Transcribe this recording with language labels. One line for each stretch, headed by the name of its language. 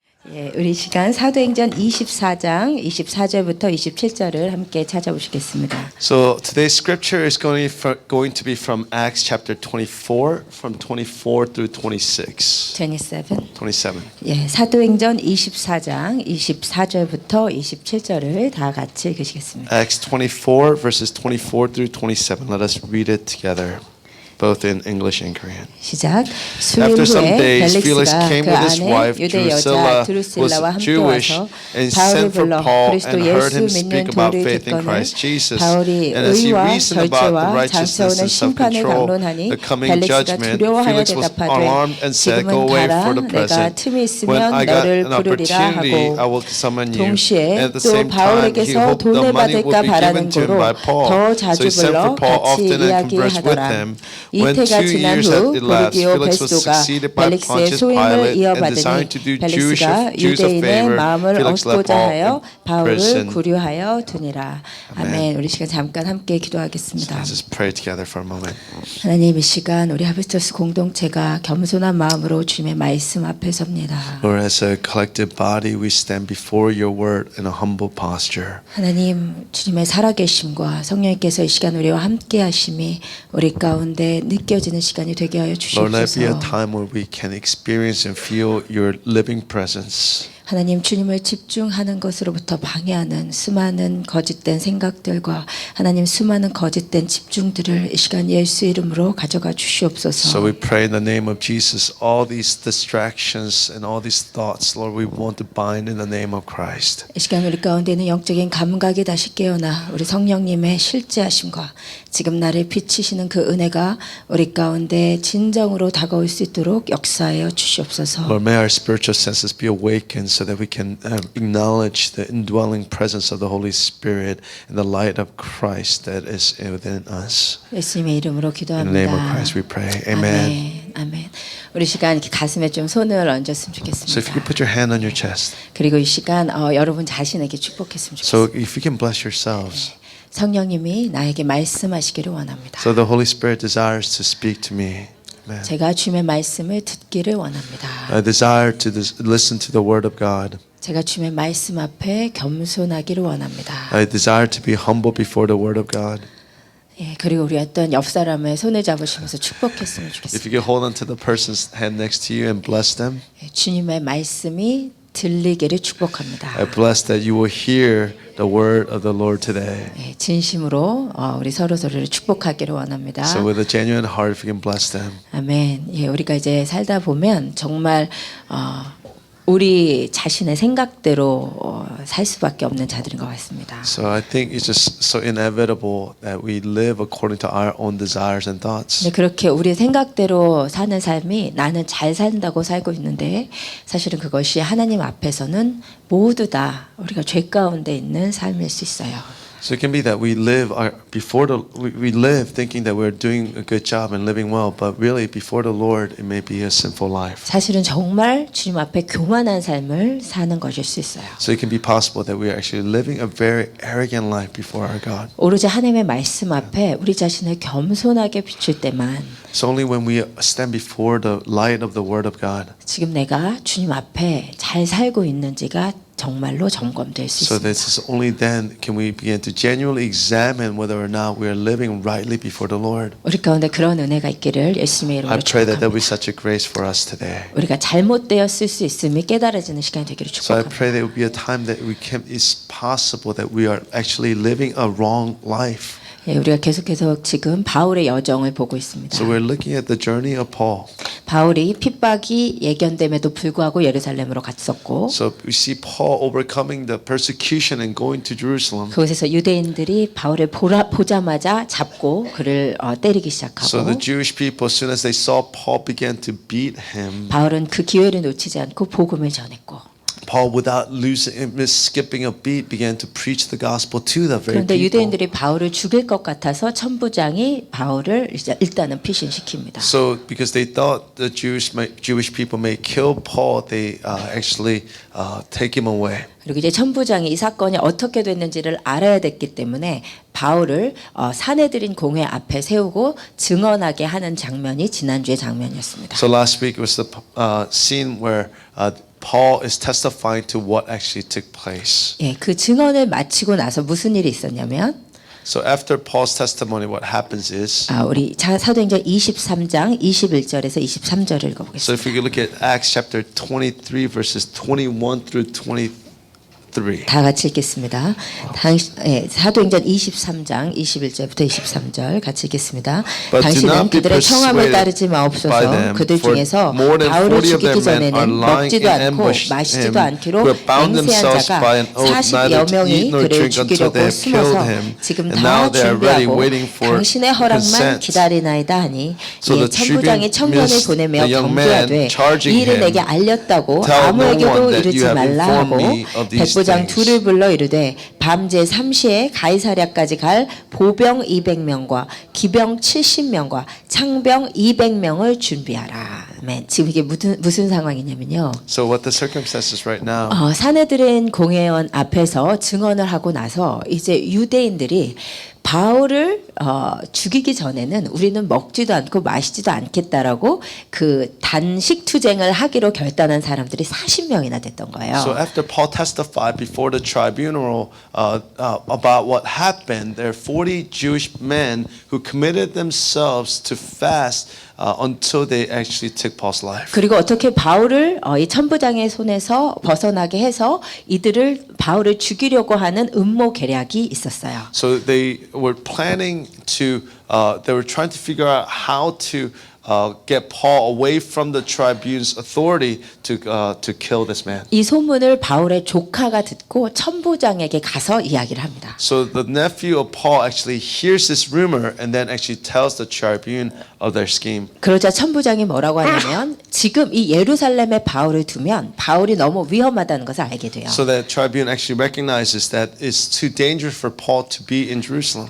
Korean: 예, 우리 시간 사도행전 24장 24절부터 27절을 함께 찾아보시겠습니다.
English: So today's scripture is going to be from Acts chapter 24, from 24 through 26. 27.
Korean: 예, 사도행전 24장 24절부터 27절을 다 같이 읽으시겠습니다.
English: Acts 24 verses 24 through 27. Let us read it together, both in English and Korean.
Korean: 시작. 수일
English: After some
Korean: 후에
English: days, Felix
Korean: 벨릭스가
English: came
Korean: 그
English: with his
Korean: 안에
English: wife
Korean: 유대
English: Drusilla,
Korean: 여자 드루실라와
English: was
Korean: 함께
English: Jewish,
Korean: 와서
English: and
Korean: 바울을
English: sent for
Korean: 불러
English: Paul
Korean: 그리스도
English: and heard
Korean: 예수
English: him
Korean: 믿는
English: speak about
Korean: 도를
English: faith in
Korean: 듣거늘
English: Christ Jesus.
Korean: 바울이
English: And as he
Korean: 의와
English: reasoned about the
Korean: 절제와
English: righteousness
Korean: 장차오는
English: and
Korean: 심판을
English: self-control,
Korean: 강론하니
English: the coming
Korean: 벨릭스가
English: judgment,
Korean: 두려워하여
English: Felix was
Korean: 대답하되
English: alarmed and said, "Go
Korean: 지금은
English: away
Korean: 가라
English: for the
Korean: 내가
English: present.
Korean: 틈이
English: When
Korean: 있으면
English: I got
Korean: 너를
English: an
Korean: 부르리라
English: opportunity, I
Korean: 하고
English: will summon you."
Korean: 동시에
English: And at the
Korean: 또
English: same time, he
Korean: 바울에게서
English: hoped the
Korean: 돈을
English: money
Korean: 받을까
English: would be
Korean: 바라는
English: given to him
Korean: 고로
English: by Paul.
Korean: 더
English: So
Korean: 자주
English: he sent
Korean: 불러
English: for Paul
Korean: 같이
English: often and conversed with
Korean: 이야기하더라.
English: him. When
Korean: 이태가
English: 2
Korean: 지난
English: years
Korean: 후
English: had elapsed,
Korean: 보르기오
English: Felix was
Korean: 베스도가
English: succeeded by
Korean: 벨릭스의
English: Pontius
Korean: 소임을
English: Pilate and
Korean: 이어받으니
English: designed to do
Korean: 벨릭스가
English: Jews a
Korean: 유대인의
English: favor.
Korean: 마음을
English: Felix let
Korean: 얻고자
English: Paul
Korean: 하여
English: in
Korean: 바울을
English: prison.
Korean: 구류하여 두니라. 아멘. 우리 시간 잠깐 함께 기도하겠습니다.
English: Let's just pray together for a moment.
Korean: 하나님, 이 시간 우리 하비스터스 공동체가 겸손한 마음으로 주님의 말씀 앞에 섭니다.
English: Lord, as a collective body, we stand before your word in a humble posture.
Korean: 하나님, 주님의 살아계심과 성령님께서 이 시간 우리와 함께 하심이 우리 가운데 느껴지는 시간이 되게 하여
English: Lord, let it be a
Korean: 주시옵소서.
English: time where we can experience and feel your living presence.
Korean: 하나님, 주님을 집중하는 것으로부터 방해하는 수많은 거짓된 생각들과 하나님 수많은 거짓된 집중들을 이 시간 예수 이름으로 가져가 주시옵소서.
English: So we pray in the name of Jesus, all these distractions and all these thoughts, Lord, we want to bind in the name of Christ.
Korean: 이 시간 우리 가운데는 영적인 감각이 다시 깨어나 우리 성령님의 실제하심과 지금 나를 비치시는 그 은혜가 우리 가운데 진정으로 다가올 수 있도록 역사하여 주시옵소서.
English: Lord, may our spiritual senses be awakened so that we can acknowledge the indwelling presence of the Holy Spirit and the light of Christ that is within us.
Korean: 예수님의 이름으로
English: In the name of
Korean: 기도합니다.
English: Christ we pray. Amen.
Korean: 아멘. 아멘. 우리 시간 이렇게 가슴에 좀 손을 얹었으면
English: So if you could put your hand on your chest.
Korean: 그리고 이 시간 여러분 자신에게 축복했으면
English: So
Korean: 좋겠습니다.
English: if you can bless yourselves.
Korean: 성령님이 나에게 말씀하시기를 원합니다.
English: So the Holy Spirit desires to speak to me. Amen.
Korean: 제가 주님의 말씀을 듣기를 원합니다.
English: I desire to listen to the word of God.
Korean: 제가 주님의 말씀 앞에 겸손하기를 원합니다.
English: I desire to be humble before the word of God.
Korean: 예, 그리고 우리 어떤 옆 사람의 손을 잡으시면서 축복했으면
English: If
Korean: 좋겠습니다.
English: you can hold on to the person's hand next to you and bless them,
Korean: 예, 주님의 말씀이 들리기를 축복합니다.
English: I bless that you will hear the word of the Lord today.
Korean: 예, 진심으로 우리 서로를 축복하기를 원합니다.
English: So with a genuine heart, if you can bless them.
Korean: 아멘. 예, 우리가 이제 살다 보면 정말 우리 자신의 생각대로 살 수밖에 없는 자들인 것 같습니다.
English: So I think it's just so inevitable that we live according to our own desires and thoughts.
Korean: 근데 그렇게 우리 생각대로 사는 삶이 나는 잘 산다고 살고 있는데 사실은 그것이 하나님 앞에서는 모두 다 우리가 죄 가운데 있는 삶일 수 있어요.
English: So it can be that we live we live thinking that we're doing a good job and living well, but really before the Lord it may be a sinful life.
Korean: 사실은 정말 주님 앞에 교만한 삶을 사는 것일 수 있어요.
English: So it can be possible that we are actually living a very arrogant life before our God.
Korean: 오로지 하나님의 말씀 앞에 우리 자신을 겸손하게 비출 때만
English: It's only when we stand before the light of the Word of God,
Korean: 지금 내가 주님 앞에 잘 살고 있는지가 정말로 점검될 수
English: so
Korean: 있습니다.
English: this is only then can we begin to genuinely examine whether or not we are living rightly before the Lord.
Korean: 우리 가운데 그런 은혜가 있기를 예수님의 이름으로
English: I pray that there will be
Korean: 축복합니다.
English: such a grace for us today.
Korean: 우리가 잘못되었을 수 있음이 깨달아지는 시간이 되기를
English: So I
Korean: 축복합니다.
English: pray there will be a time that it's possible that we are actually living a wrong life.
Korean: 예, 우리가 계속해서 지금 바울의 여정을 보고 있습니다.
English: So we're looking at the journey of Paul.
Korean: 바울이 핍박이 예견됨에도 불구하고 예루살렘으로 갔었고
English: So we see Paul overcoming the persecution and going to Jerusalem.
Korean: 그곳에서 유대인들이 바울을 보자마자 잡고 그를 때리기 시작하고
English: So the Jewish people, as soon as they saw Paul, began to beat him.
Korean: 바울은 그 기회를 놓치지 않고 복음을 전했고
English: Paul, without skipping a beat, began to preach the gospel to the very
Korean: 그런데
English: people.
Korean: 유대인들이 바울을 죽일 것 같아서 천부장이 바울을 일단은 피신시킵니다.
English: So, because they thought the Jewish people may kill Paul, they actually take him away.
Korean: 그리고 이제 천부장이 이 사건이 어떻게 됐는지를 알아야 됐기 때문에 바울을 사내들인 공회 앞에 세우고 증언하게 하는 장면이 지난주의 장면이었습니다.
English: So last week was the scene where Paul is testifying to what actually took place.
Korean: 예, 그 증언을 마치고 나서 무슨 일이 있었냐면
English: So after Paul's testimony, what happens is,
Korean: 우리 사도행전 23장 21절에서 23절을 읽어보겠습니다.
English: so if we could look at Acts chapter 23 verses 21 through 23.
Korean: 다 같이 읽겠습니다. 사도행전 23장 21절부터 23절 같이 읽겠습니다.
English: But do
Korean: 당신은
English: not be
Korean: 그들의 청함을
English: persuaded
Korean: 따르지 마옵소서.
English: by them,
Korean: 그들
English: for
Korean: 중에서
English: more than
Korean: 바울을
English: 40 of
Korean: 죽이기
English: their men are
Korean: 전에는
English: lying
Korean: 먹지도
English: in
Korean: 않고
English: ambush
Korean: 마시지도
English: him,
Korean: 않기로
English: who have bound
Korean: 맹세한
English: themselves
Korean: 자가
English: by an oath
Korean: 40여
English: neither to
Korean: 명이
English: eat nor
Korean: 그를
English: drink until
Korean: 죽이려고
English: they have killed
Korean: 숨어서
English: him.
Korean: 지금
English: And
Korean: 다
English: now they are ready,
Korean: 준비하고
English: waiting for
Korean: 당신의 허락만
English: consent.
Korean: 기다리나이다 하니
English: So
Korean: 이에
English: the
Korean: 천부장이
English: tribune
Korean: 청년을
English: missed
Korean: 보내며
English: the young man,
Korean: 경계하되
English: charging
Korean: 이 일을
English: him,
Korean: 내게 알렸다고
English: Tell no
Korean: 아무에게도
English: one that
Korean: 이르지
English: you have
Korean: 말라
English: informed
Korean: 하고
English: me of these
Korean: 백부장
English: things.
Korean: 둘을 불러 이르되 밤제 3시에 가이사랴까지 갈 보병 200명과 기병 70명과 창병 200명을 준비하라. 아멘. 지금 이게 무슨 상황이냐면요.
English: So what the circumstances right now?
Korean: 사내들은 공회원 앞에서 증언을 하고 나서 이제 유대인들이 바울을 죽이기 전에는 우리는 먹지도 않고 마시지도 않겠다라고 그 단식 투쟁을 하기로 결단한 사람들이 40명이나 됐던 거예요.
English: So after Paul testified before the tribunal about what happened, there are 40 Jewish men who committed themselves to fast until they actually took Paul's life.
Korean: 그리고 어떻게 바울을 이 천부장의 손에서 벗어나게 해서 이들을 바울을 죽이려고 하는 음모 계략이 있었어요.
English: So they were planning to, they were trying to figure out how to get Paul away from the tribune's authority to kill this man.
Korean: 이 소문을 바울의 조카가 듣고 천부장에게 가서 이야기를 합니다.
English: So the nephew of Paul actually hears this rumor and then actually tells the tribune of their scheme.
Korean: 그러자 천부장이 뭐라고 하냐면 지금 이 예루살렘에 바울을 두면 바울이 너무 위험하다는 것을 알게 돼요.
English: So that tribune actually recognizes that it's too dangerous for Paul to be in Jerusalem.